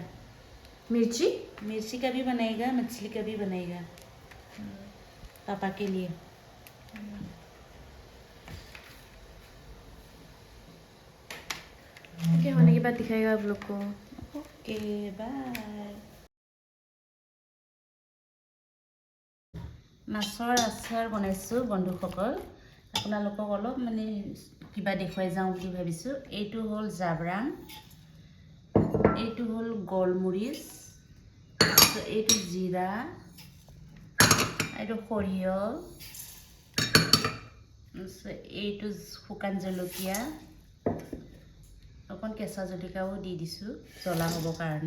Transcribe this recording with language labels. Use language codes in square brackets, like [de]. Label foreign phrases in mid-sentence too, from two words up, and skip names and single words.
[hi] मिर्ची का भी बनाएगा, मछली का भी बनाएगा पापा के लिए। ओके, होने के बाद दिखाएगा आप लोग को। ओके बाय। [as] মাছৰ আচাৰ বনাইছোঁ বন্ধুসকল, আপোনালোকক অলপ মানে কিবা দেখুৱাই যাওঁ বুলি ভাবিছোঁ। এইটো হ'ল জাব্ৰাং, এইটো হ'ল গোলমৰিচ, এইটো জিৰা, এইটো সৰিয়হ, এইটো শুকান জলকীয়া, অকণ কেঁচা জলকীয়াও দি দিছোঁ জ্বলা হ'বৰ কাৰণে।